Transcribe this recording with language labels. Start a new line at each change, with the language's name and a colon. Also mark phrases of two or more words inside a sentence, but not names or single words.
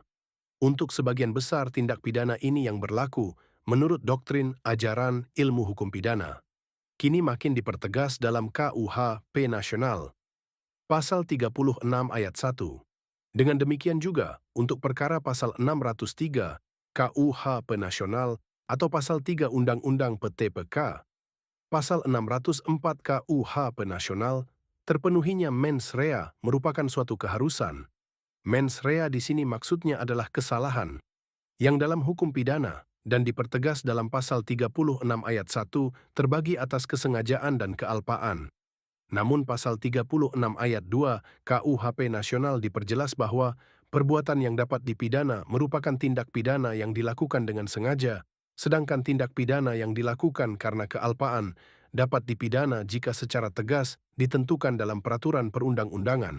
Indonesian: Untuk sebagian besar tindak pidana ini yang berlaku, menurut doktrin ajaran ilmu hukum pidana, kini makin dipertegas dalam KUHP Nasional. Pasal 36 ayat 1. Dengan demikian juga, untuk perkara pasal 603 KUH Penasional atau Pasal 3 Undang-Undang PTPK, Pasal 604 KUH Penasional, terpenuhinya
Latin: mens rea
Indonesian: merupakan suatu keharusan.
Latin: Mens rea
Indonesian: di sini maksudnya adalah kesalahan yang dalam hukum pidana dan dipertegas dalam Pasal 36 ayat 1 terbagi atas kesengajaan dan kealpaan. Namun Pasal 36 ayat 2 KUHP Nasional diperjelas bahwa perbuatan yang dapat dipidana merupakan tindak pidana yang dilakukan dengan sengaja, sedangkan tindak pidana yang dilakukan karena kealpaan dapat dipidana jika secara tegas ditentukan dalam peraturan perundang-undangan.